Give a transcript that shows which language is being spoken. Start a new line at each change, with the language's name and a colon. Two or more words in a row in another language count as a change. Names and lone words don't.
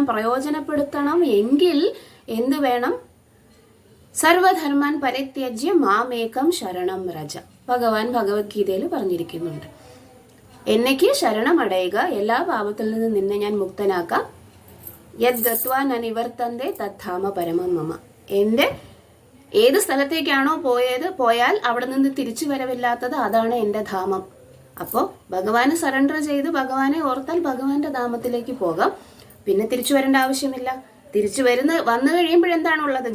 Malayalam: പ്രയോജനപ്പെടുത്തണം എങ്കിൽ എന്ത് വേണം?
Sanskrit: സർവധർമാൻ പരിത്യജ്യ മാമേകം ശരണം വ്രജ.
Malayalam: ഭഗവാൻ ഭഗവത്ഗീതയിൽ പറഞ്ഞിരിക്കുന്നുണ്ട്. എന്നേക്ക് ശരണമടയുക, എല്ലാ പാപത്തിൽ നിന്ന് നിന്നെ ഞാൻ മുക്തനാക്കാം.
Sanskrit: യത് ഗത്വാ ന നിവർത്തന്തേ തദ്ധാമ പരമം മമ.
Malayalam: എൻ്റെ ഏത് സ്ഥലത്തേക്കാണോ പോയാൽ അവിടെ നിന്ന് തിരിച്ചു വരവില്ലാത്തത്, അതാണ് എൻ്റെ ധാമം. അപ്പോൾ ഭഗവാന് സറണ്ടർ ചെയ്ത് ഭഗവാനെ ഓർത്താൽ ഭഗവാന്റെ ധാമത്തിലേക്ക് പോകാം. പിന്നെ തിരിച്ചു വരേണ്ട ആവശ്യമില്ല. വന്നു കഴിയുമ്പോഴെന്താണുള്ളത്?